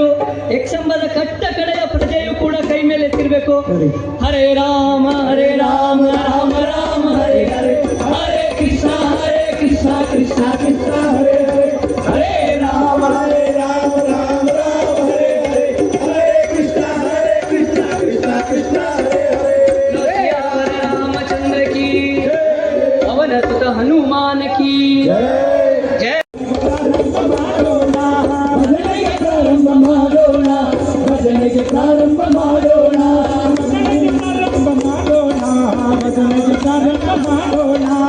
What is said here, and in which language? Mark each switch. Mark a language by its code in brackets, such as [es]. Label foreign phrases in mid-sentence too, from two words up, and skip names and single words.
[kn] ಎಕ್ಸಂಬದ ಕಟ್ಟ ಕಡೆಯ ಪ್ರಜೆಯು ಕೂಡ ಕೈ ಮೇಲೆ ಎತ್ತಿರ್ಬೇಕು. [sa] ಹರೇ ರಾಮ ರಾಮ ರಾಮ ಹರೇ ಹರೇ, ಹರೇ ಕೃಷ್ಣ ಕೃಷ್ಣ ಕೃಷ್ಣ ಹರೇ ಹರೇ, ಹರೇ ರಾಮ ರಾಮ ಹರೇ ಹರೇ, ಹರೇ ಕೃಷ್ಣ ಕೃಷ್ಣ ಕೃಷ್ಣ ಹರೇ ಹರೇ. [kn] ರಾಮಚಂದ್ರ ಕಿ, ಅವನ ಸುತ ಹನುಮಾನ [hi] की जय. [kn] ಪ್ರಾರಂಭ ಮಾಡೋಣ, ಪ್ರಾರಂಭ ಮಾಡೋಣ, ಪ್ರಾರಂಭ ಮಾಡೋಣ.